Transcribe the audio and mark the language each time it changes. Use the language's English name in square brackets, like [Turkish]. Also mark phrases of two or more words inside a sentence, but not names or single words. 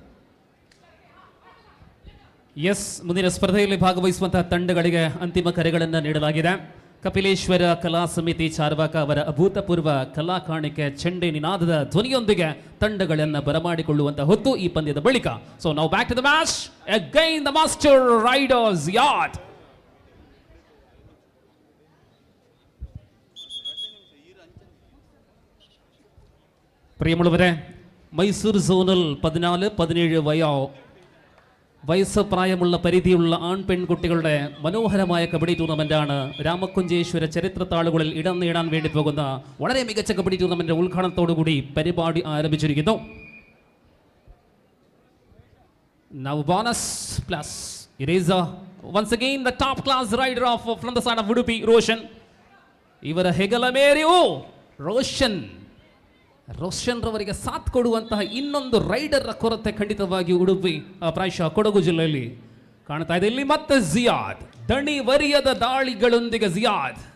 [Kannada] ಎಸ್, ಮುಂದಿನ ಸ್ಪರ್ಧೆಯಲ್ಲಿ ಭಾಗವಹಿಸುವಂತಹ ತಂಡಗಳಿಗೆ ಅಂತಿಮ ಕರೆಗಳನ್ನು ನೀಡಲಾಗಿದೆ. ಕಪಿಲೇಶ್ವರ ಕಲಾ ಸಮಿತಿ ಚಾರ್ವಾಕ ಅವರ ಅಭೂತಪೂರ್ವ ಕಲಾ ಕಾಣಿಕೆ ಚೆಂಡೆ ನಿನಾದದ ಧ್ವನಿಯೊಂದಿಗೆ ತಂಡಗಳನ್ನು ಬರಮಾಡಿಕೊಳ್ಳುವಂತಹ ಹೊತ್ತು ಈ ಪಂದ್ಯದ ಬಳಿಕ. [English] So now back to the match. Again the master raiders at. [Malayalam] പ്രിയമുള്ളവരെ, മൈസൂർ സോണിൽ 14-17 വയസ്സ് പ്രായമുള്ള പരിധിയുള്ള ആൺ പെൺകുട്ടികളുടെ മനോഹരമായ കബഡി ടൂർണമെന്റാണ് രാമക്കുഞ്ചേശ്വര ചരിത്രത്താളുകളിൽ ഇടം നേടാൻ വേണ്ടി പോകുന്ന വളരെ മികച്ച കബഡി ടൂർണമെന്റ് ഉദ്ഘാടനത്തോടുകൂടി പരിപാടി ആരംഭിച്ചിരിക്കുന്നു. [English] Now bonus plus. It is once again the top class rider from the side of Udupi, Roshan. [Kannada] ಇವರ ಹೆಗಲಮೇರಿ ರೋಷನ್ ರವರಿಗೆ ಸಾಥ್ ಕೊಡುವಂತಹ ಇನ್ನೊಂದು ರೈಡರ್ ಕೊರತೆ ಖಂಡಿತವಾಗಿ ಉಡುಪಿ ಪ್ರಾಯಶಃ ಕೊಡಗು ಜಿಲ್ಲೆಯಲ್ಲಿ ಕಾಣ್ತಾ ಇದೆ. ಇಲ್ಲಿ ಮತ್ತೆ ಜಿಯಾದ್, ದಣಿ ವರಿಯದ ದಾಳಿಗಳೊಂದಿಗೆ ಜಿಯಾದ್